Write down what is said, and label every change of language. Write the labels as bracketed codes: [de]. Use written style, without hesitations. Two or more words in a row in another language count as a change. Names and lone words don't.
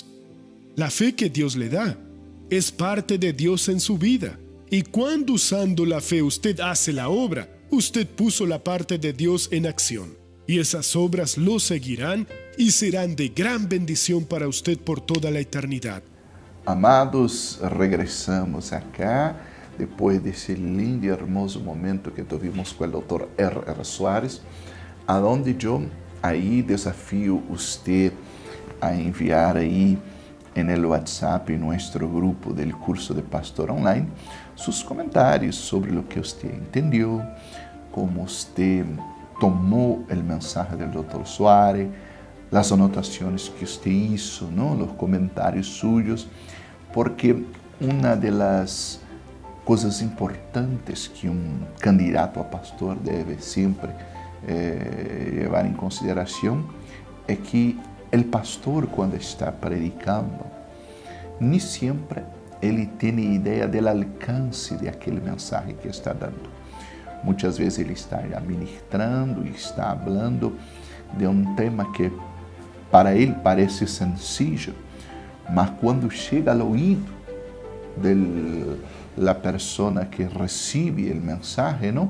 [es] La fe que Dios le da es parte de Dios en su vida. Y cuando usando la fe usted hace la obra, usted puso la parte de Dios en acción. Y esas obras lo seguirán y serán de gran bendición para usted por toda la eternidad. Amados, regresamos acá [pt] depois desse lindo e [es] hermoso momento que tuvimos [pt] com o [es] Dr. R. Soares, [pt] aonde eu aí desafio você a enviar aí [es] en el WhatsApp, en nuestro grupo del curso de Pastor Online, sus comentarios sobre lo que usted entendió, cómo usted tomó el mensaje del Dr. Soares, las anotaciones que usted hizo, ¿no? Los comentarios suyos, porque una de las cosas importantes que un candidato a pastor debe siempre llevar en consideración es que el pastor, cuando está predicando, ni siempre [pt] ele tem ideia do alcance de aquele [es] mensaje que está dando. [pt] Muitas vezes ele está ministrando e está falando de um tema que para ele parece sencillo, mas quando chega ao ouvido da pessoa que recebe o mensaje, não?